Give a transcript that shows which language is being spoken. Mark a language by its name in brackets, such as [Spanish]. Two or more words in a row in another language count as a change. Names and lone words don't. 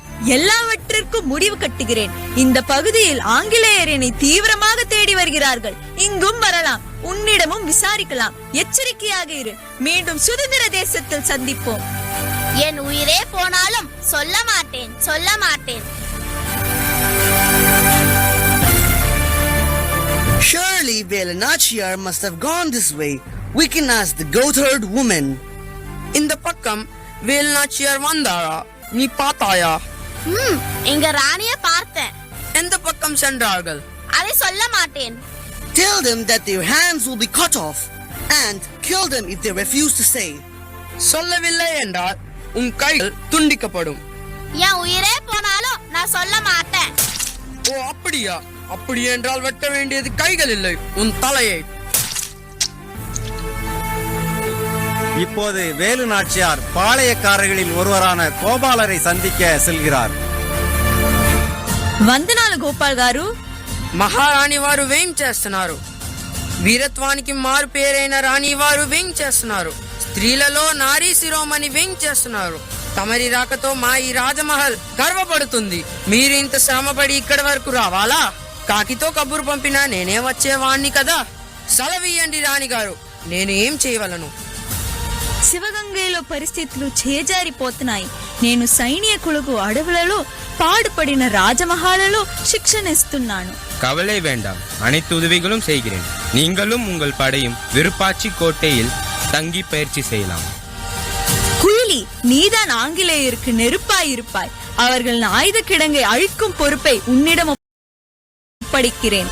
[Tamil] எல்லாவற்றிற்கும் முடிவு கட்டுகிறேன். இந்த பகுதியில் ஆங்கிலேயர் என்னை தீவிரமாக தேடி வருகிறார்கள். இங்கும் வரலாம், உன்னிடமும் விசாரிக்கலாம். எச்சரிக்கையாக இரு. மீண்டும் சுதந்திர தேசத்தில் சந்திப்போம். என் உயிரே போனாலும் சொல்ல மாட்டேன், சொல்ல மாட்டேன். [English] Surely Velanachiyar must have gone this way. We can ask the goatherd woman. [Tamil] இந்த பக்கம் வேலுநாச்சியார் வந்தாரா? நீ பார்த்தாயா? இங்க ராணிய பார்த்தேன். எந்த பக்கம் சென்றார்கள்? அதை சொல்ல மாட்டேன். [English] Tell them that their hands will be cut off and kill them if they refuse to say. [Tamil] சொல்லவில்லை என்றால் உன் கைகள் துண்டிக்கப்படும். என் உயிரே போனாலும் நான் சொல்ல மாட்டேன். ஓ அப்படியா? அப்படி என்றால் வெட்ட வேண்டியது கைகள் இல்லை, உன் தலையை. இப்போது வேலு நாச்சியார் பாளையக்காரர்களில் ஒருவரான கோபாலரை சந்திக்க செல்கிறார். [Telugu] వందనాలు గోపాల్ గారు. మహారాణి వారు వేం చేస్తున్నారు? వీరత్వానికి మారు పేరైన రాణి వారు వేం చేస్తున్నారు? స్త్రీలలో నారీ శిరోమణి వేం చేస్తున్నారు? తమరి రాకతో మా ఈ రాజమహల్ గర్వపడుతుంది. మీరు ఇంత శ్రమపడి ఇక్కడి వరకు రావాలా? కాకితో కబురు పంపినా నేనే వచ్చేవాణ్ణి కదా. సెలవియ్యండి రాణి గారు, నేను ఏం చేయవలను? శివగంగలో పరిస్థితులు చేజారిపోతున్నాయి. నేను సైనికులకు అడవులలో பாடுபடின ராஜமஹாலிலோ శిక్షణ ఇస్తున్నాను. [Tamil] கவலை வேண்டாம், அனைத்து உதவிகளும் செய்கிறேன். நீங்களும் உங்கள் படையும் விருப்பாச்சி கோட்டையில் தங்கி பயிற்சி செய்யலாம். குயிலி, நீதான் ஆங்கிலேயருக்கு நெருப்பாய் இருப்பாய். அவர்களின் ஆயுத கிடங்கை அழிக்கும் பொறுப்பை உன்னிடம் ஒப்படைக்கிறேன்.